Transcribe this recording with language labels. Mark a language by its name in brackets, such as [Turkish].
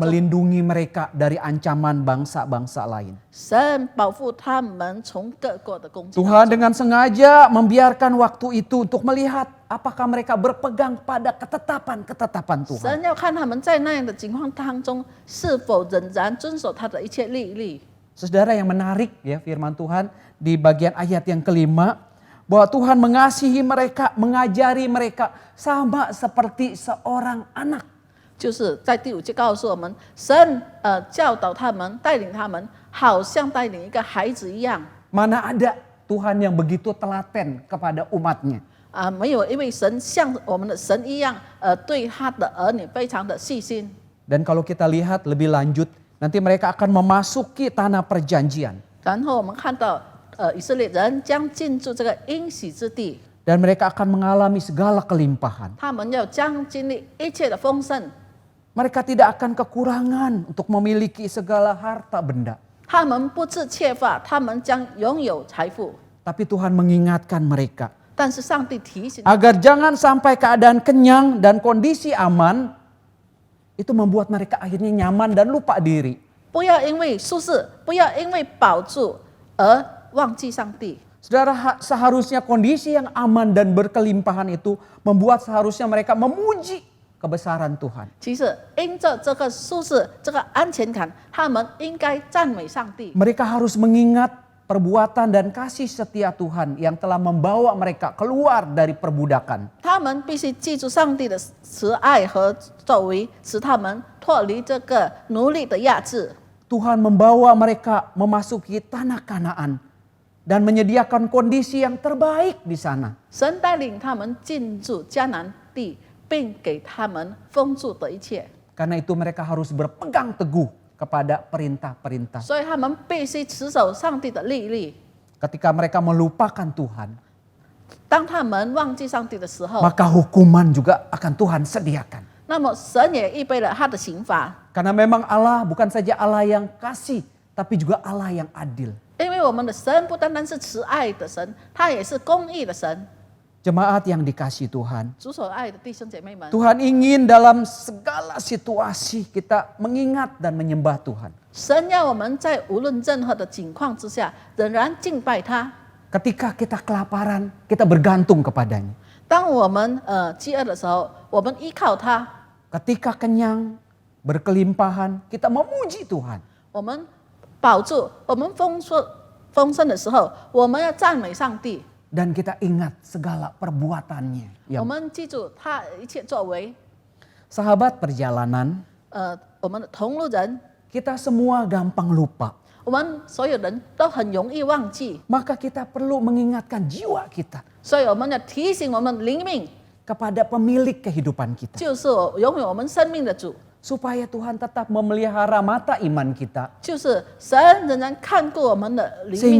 [Indonesian] melindungi mereka dari ancaman bangsa-bangsa lain. [Chinese] 神保护他们从各国的攻击当中。 [Indonesian] Tuhan dengan sengaja membiarkan waktu itu untuk melihat apakah mereka berpegang pada ketetapan-ketetapan Tuhan. [Chinese] 神要看他们在那样的情况当中，是否仍然遵守他的一切律例。 [Indonesian] Saudara, yang menarik ya firman Tuhan di bagian ayat yang kelima, bahwa Tuhan mengasihi mereka, mengajari mereka sama seperti seorang anak. [Chinese] 就是在第5节告诉我们，神教导他们，带领他们，好像带领一个孩子一样。 [Indonesian] Mana ada Tuhan yang begitu telaten kepada umatnya. [Chinese] 没有一位神像我们的神一样，对他的儿女非常的细心。 [Indonesian] Dan kalau kita lihat lebih lanjut, nanti mereka akan memasuki tanah perjanjian. [Chinese] 然后我们看到，以色列人将进驻这个应许之地， [Indonesian] Dan mereka akan mengalami segala kelimpahan. [Chinese] 他们要将经历一切的丰盛， [Indonesian] Mereka tidak akan kekurangan untuk memiliki segala harta benda. [Chinese] 他们不致缺乏，他们将拥有财富。 [Indonesian] Tapi Tuhan mengingatkan mereka, [Chinese] 但是上帝提醒， [Indonesian] agar jangan sampai keadaan kenyang dan kondisi aman, itu membuat mereka akhirnya nyaman dan lupa diri. [Chinese] 不要因为舒适，不要因为保住而忘记上帝。 [Indonesian] Saudara, seharusnya kondisi yang aman dan berkelimpahan itu membuat seharusnya mereka memuji kebesaran Tuhan. [Chinese] 其实因着这个舒适、这个安全感，他们应该赞美上帝。 [Indonesian] Mereka harus mengingat perbuatan dan kasih setia Tuhan yang telah membawa mereka keluar dari perbudakan. [Chinese] 他们必须记住上帝的慈爱和作为，使他们脱离这个奴隶的压制。 [Indonesian] Tuhan membawa mereka memasuki tanah Kanaan dan menyediakan kondisi yang terbaik di sana. [Chinese] 神带领他们进入迦南地，并给他们丰足的一切， [Indonesian] Karena itu mereka harus berpegang teguh kepada perintah-perintah. [Chinese] 所以他们必须持守上帝的律例。 [Indonesian] Ketika mereka melupakan Tuhan, [Chinese] 当他们忘记上帝的时候， [Indonesian] maka hukuman juga akan Tuhan sediakan. [Chinese] 那么神也预备了他的刑罚， [Indonesian] Karena memang Allah bukan saja Allah yang kasih, tapi juga Allah yang adil. [Chinese] 因为我们的神不单单是慈爱的神，他也是公义的神。 [Indonesian] Jemaat yang dikasihi Tuhan, [Chinese] 主所爱的弟兄姐妹们， [Indonesian] Tuhan ingin dalam segala situasi kita mengingat dan menyembah Tuhan. [Chinese] 神要我们在无论任何的境况之下，仍然敬拜他。 [Indonesian] Ketika kita kelaparan, kita bergantung kepadanya. [Chinese] 当我们饥饿的时候，我们依靠他； [Indonesian] Ketika kenyang, berkelimpahan, kita memuji Tuhan. [Chinese] 我们保住，我们丰盛的时候，我们要赞美上帝。 [Indonesian] Dan kita ingat segala perbuatannya. [Chinese] 我们记住他一切作为。 [Indonesian] Sahabat perjalanan, [Chinese] 我们的同路人， [Indonesian] kita semua gampang lupa. [Chinese] 我们所有人都很容易忘记， [Indonesian] Maka kita perlu mengingatkan jiwa kita [Chinese] 所以我们要提醒我们灵命， [Indonesian] kepada pemilik kehidupan kita. [Chinese] 就是拥有我们生命的主， [Indonesian] Supaya Tuhan tetap memelihara mata iman kita. [Chinese] 就是神仍然看顾我们的灵命